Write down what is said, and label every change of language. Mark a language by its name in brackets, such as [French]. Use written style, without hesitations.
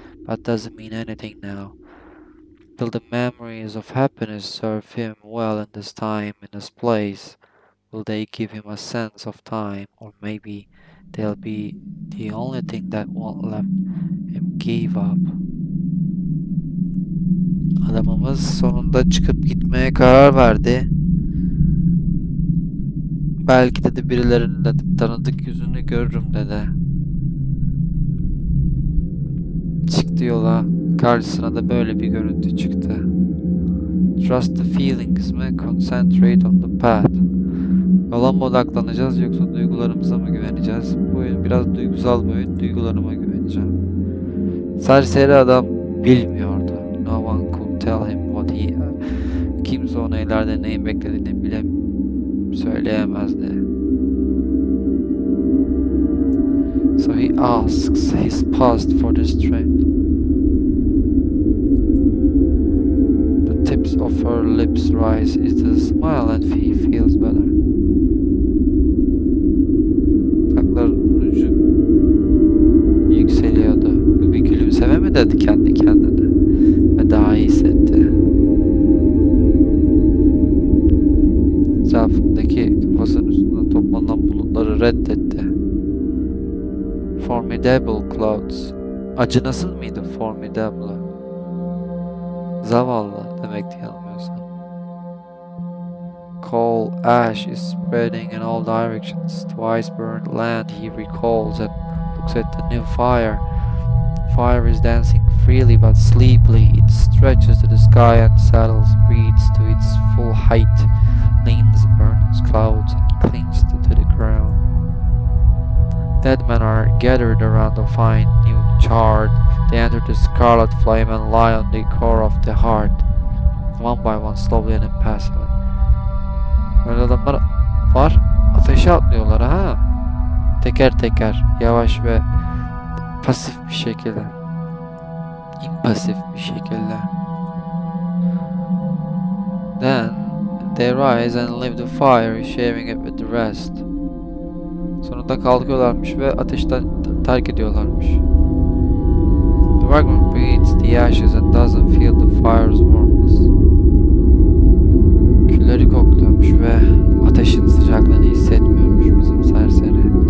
[English] That doesn't mean anything now. Will the memories of happiness serve him well in this time, in this place? Will they give him a sense of time? Or maybe they'll be the only thing that won't let him give up. [Turkish] Adamımız sonunda çıkıp gitmeye karar verdi. Belki dedi birilerinin de tanıdık yüzünü görürüm dedi. Çıktı yola. Karşısına da böyle bir görüntü çıktı. [English] Trust the feelings mi? Concentrate on the path. [Turkish] Yola mı odaklanacağız yoksa duygularımıza mı güveneceğiz? Bu oyun biraz duygusal bir oyun. Duygularıma güveneceğim. Serseri adam bilmiyordu. [English] No one could tell him what he... [Turkish] Kimse ona ileride neyin beklediğini bile söyleyemezdi. [English] So he asks his past for the strength. The tips of her lips rise is the smile and he feels better. [Turkish] Taklarının ucu yükseliyordu. Bu bir gülümseme mi dedi kendi kendine? Ve daha iyi hissetti. Etrafındaki kafasının üstünde toplanan bulutları reddetti. [English] Formidable clouds. [Turkish] Acınasız mıydı formidable? Zavallı demekti yanılmıyorsam. [English] Coal ash is spreading in all directions. Twice burned land he recalls and looks at the new fire. Fire is dancing freely but sleepily. It stretches to the sky and settles, breathes to its full height, leans, burns clouds and clings to the ground. Dead men are gathered around the fine new charred. They enter the scarlet flame and lie on the core of the heart, one by one, slowly and impassively. [Turkish] Böyle adamlar var, ateşe atlıyorlar ha. Teker teker, yavaş ve pasif bir şekilde. İmpasif bir şekilde. [English] Then they rise and leave the fire, sharing it with the rest. [Turkish] Sonunda kalkıyorlarmış ve ateşten terk ediyorlarmış. [English] The vagrant breathes the ashes and doesn't feel the fire's warmth. [Turkish] Külleri kokluyormuş ve ateşin sıcaklığını hissetmiyormuş bizim serseri.